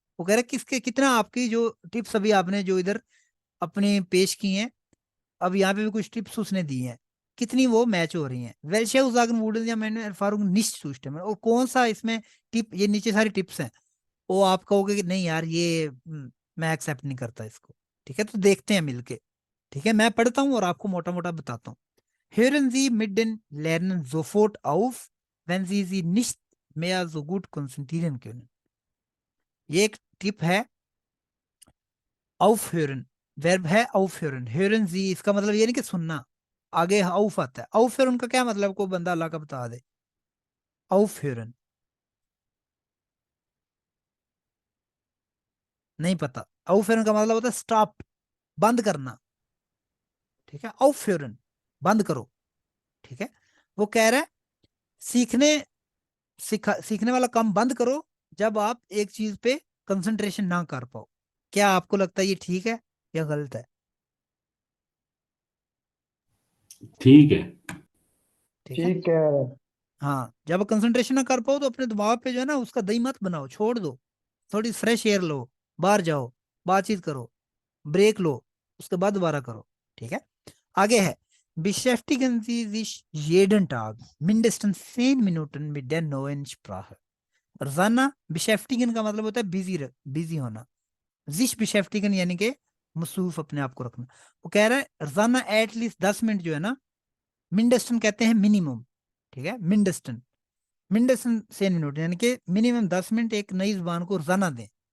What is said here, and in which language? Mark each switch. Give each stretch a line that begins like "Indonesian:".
Hindi: वो कह रहा है किसके कितना आपकी जो टिप्स अभी आपने जो इधर अपने पेश की हैं, अब यहाँ पे भी कुछ टिप्स उसने दी हैं, कितनी वो मैच हो रही हैं। वेल्शे उजागन वुडन या मैंने
German: erfahrung nicht zustimmen,
Hindi: और कौन सा इसमें टिप, ये नीचे सारी टिप्स हैं, वो आप कहोगे कि नहीं यार ये मैं एक्सेप्ट नहीं करता इसको। ठीक है, तो देखते हैं मिलके। ठीक है, मैं पढ़ता हूँ और आपको मोटा मोटा बताता हूँ।
German: Hören Sie mit den Lernen sofort auf, wenn Sie sich nicht mehr so gut konzentrieren können।
Hindi: ये एक टिप है, aufhören, वर्ब है aufhören,
German: hören Sie
Hindi: इसका मतलब ये नहीं कि सुनना, आगे auf आता है। aufhören का क्या मतलब, कोई बंदा अल्लाह का बता दे। aufhören नहीं पता, aufhören का मतलब होता है स्टॉप, बंद करना। ठीक है, aufhören बंद करो। ठीक है, वो कह रहा है सीखने सीखने वाला काम बंद करो जब आप एक चीज पे कंसंट्रेशन ना कर पाओ। क्या आपको लगता है ये ठीक है या गलत है? ठीक है। ठीक है, ठीक है। हाँ, जब कंसंट्रेशन ना कर पाओ तो अपने दिमाग पे जो है ना उसका दही मत बनाओ, छोड़ दो, थोड़ी फ्रेश एयर लो, बाहर जाओ, बातचीत करो, ब्रेक लो, उसके बाद दोबारा करो। ठीक है, आगे है
German: Beschäftigen Sie sich jeden Tag mindestens 10 Minuten mit der neuen Sprache।
Hindi: रोजाना beschäftigen का मतलब होता है बिजी बिजी होना, sich beschäftigen यानी कि मसरूफ अपने आप को रखना। वो कह रहा है रोजाना एटलीस्ट 10 मिनट जो है ना, मिंडस्टन कहते हैं मिनिमम। ठीक है, मिंडस्टन, मिंडस्टन 10 मिनट यानी कि मिनिमम 10 मिनट एक नई जुबान को रोजाना दें।